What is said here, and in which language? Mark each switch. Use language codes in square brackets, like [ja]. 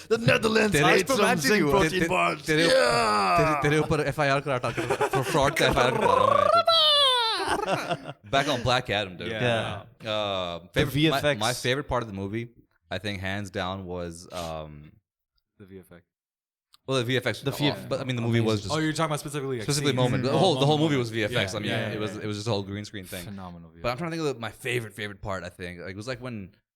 [en] The Netherlands ate some Zinc protein bars. [hi] तेरे ऊपर FIR कराता for fraud का FIR करा रहा हूँ मैं. [en] Back on Black Adam, dude. Yeah. Favorite, VFX. my favorite part of the movie, I think, hands down, was The VFX. well, the VFX. The VFX. But I mean, the movie was just Oh, you're talking about specifically specifically scenes? moment. The whole movie was VFX. Yeah, I mean, yeah, it was just a whole green screen thing. phenomenal. VFX. But I'm trying to think of my favorite part. I think like it was like when